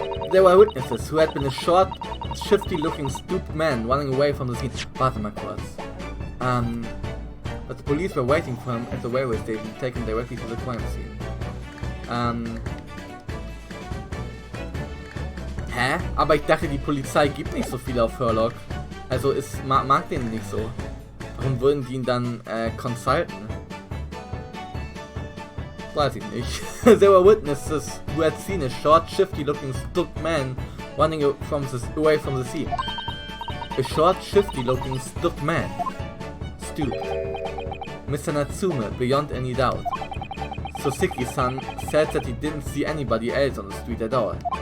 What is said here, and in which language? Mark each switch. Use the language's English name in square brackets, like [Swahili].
[English] There were witnesses who had been a short, shifty-looking, stooped man running away from the scene. Pardon my words. But the police were waiting for him at the railway station to take him directly to the crime scene. Hä? [German] Aber ich dachte, die Polizei gibt nicht so viel auf Herlock. Also mag den nicht so. Warum würden die ihn dann consulten? Weiß ich nicht. [English] There were witnesses who had seen a short, shifty-looking, stooped man running away from the scene. A short, shifty-looking, stooped man. Stooped. Mr. Natsume, beyond any doubt. Soseki-san said that he didn't see anybody else on the street at all.